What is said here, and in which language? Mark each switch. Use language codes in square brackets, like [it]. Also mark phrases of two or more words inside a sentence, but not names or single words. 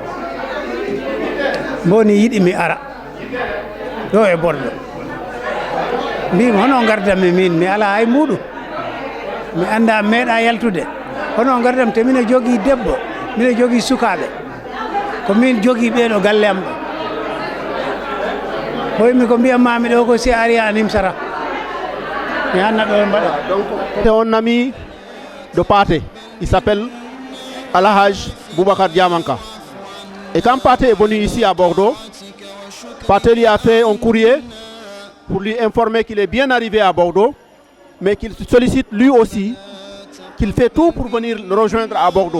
[ff] mboni yiɗi mi ara ɗo e Bordeaux mbimi hono gardami min mi ala hay muɗum mi anda meeɗa yaltude hono gardam te mine jogui debbo mine jogui sukaɓe ko min jogui ɓeɗo galle am ɗo ɓoymi ko mbiyatmami ɗo ko si ari a nimsata mi anna ɗo mbaɗa. [fr] C'est un ami de Pathé, il s'appelle Alhaj Boubacar Diamanka. Et quand Pathé est venu ici à Bordeaux, Pathé lui a fait un courrier pour lui informer qu'il est bien arrivé à Bordeaux, mais qu'il sollicite lui aussi, qu'il fait tout pour venir le rejoindre à Bordeaux.